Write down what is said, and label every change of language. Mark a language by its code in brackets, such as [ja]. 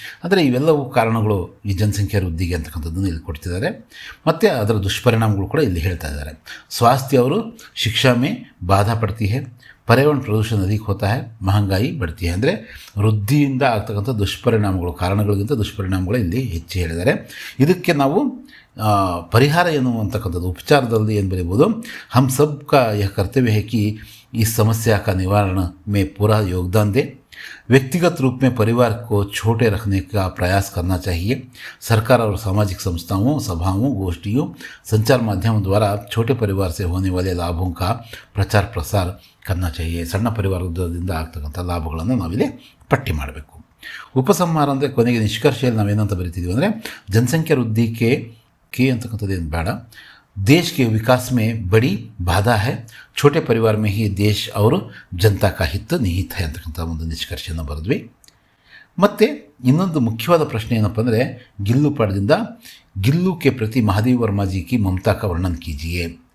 [kn] ಅಂದರೆ ಇವೆಲ್ಲವೂ ಕಾರಣಗಳು ಈ ಜನಸಂಖ್ಯಾ ವೃದ್ಧಿಗೆ ಅಂತಕ್ಕಂಥದ್ದನ್ನು ಇಲ್ಲಿ ಕೊಡ್ತಿದ್ದಾರೆ. ಮತ್ತು ಅದರ ದುಷ್ಪರಿಣಾಮಗಳು ಕೂಡ ಇಲ್ಲಿ ಹೇಳ್ತಾ ಇದ್ದಾರೆ. [hi] स्वास्थ्य और शिक्षा में बाधा पड़ती है, पर्यावरण प्रदूषण अधिक होता है, महंगाई बढ़ती है. [kn] ಅಂದರೆ ವೃದ್ಧಿಯಿಂದ ಆಗ್ತಕ್ಕಂಥ ದುಷ್ಪರಿಣಾಮಗಳು, ಕಾರಣಗಳಿಗಿಂತ ದುಷ್ಪರಿಣಾಮಗಳು ಇಲ್ಲಿ ಹೆಚ್ಚು ಹೇಳಿದ್ದಾರೆ. ಇದಕ್ಕೆ ನಾವು ಪರಿಹಾರ ಏನು ಅಂತಕ್ಕಂಥದ್ದು ಉಪಚಾರದಲ್ಲಿ ಏನು ಬರೀಬೋದು, [hi] हम सब का यह कर्तव्य है कि इस समस्या का निवारण में पूरा योगदान दें. व्यक्तिगत रूप में परिवार को छोटे रखने का प्रयास करना चाहिए. सरकार और सामाजिक संस्थाओं, सभाओं, गोष्ठियों, संचार माध्यमों द्वारा छोटे परिवार से होने वाले लाभों का प्रचार प्रसार करना चाहिए. [kn] ಸಣ್ಣ ಪರಿವಾರದಿಂದ ಆಗ್ತಕ್ಕಂಥ ಲಾಭಗಳನ್ನು ನಾವಿಲ್ಲಿ ಪಟ್ಟಿ ಮಾಡಬೇಕು. ಉಪಸಂಹಾರ ಅಂದರೆ ಕೊನೆಗೆ ನಿಷ್ಕರ್ಷೆಯಲ್ಲಿ ನಾವೇನಂತ ಬರಿತಿದ್ದೀವಿ ಅಂದರೆ, ಜನಸಂಖ್ಯಾ ವೃದ್ಧಿ के ಅಂತಕ್ಕಂಥದ್ದೇನು ಬೇಡ, [hi] देश के विकास में बड़ी बाधा है, छोटे परिवार में ही देश और जनता का हित निहित है [kn] ಅಂತಕ್ಕಂಥ ಒಂದು ನಿಷ್ಕರ್ಷೆಯನ್ನು ಬರೆದ್ವಿ. ಮತ್ತು ಇನ್ನೊಂದು ಮುಖ್ಯವಾದ ಪ್ರಶ್ನೆ ಏನಪ್ಪ ಅಂದರೆ, ಗಿಲ್ಲು ಪಾಠದಿಂದ [hi] गिल्लू के प्रति महादेव वर्मा जी की ममता का वर्णन कीजिए.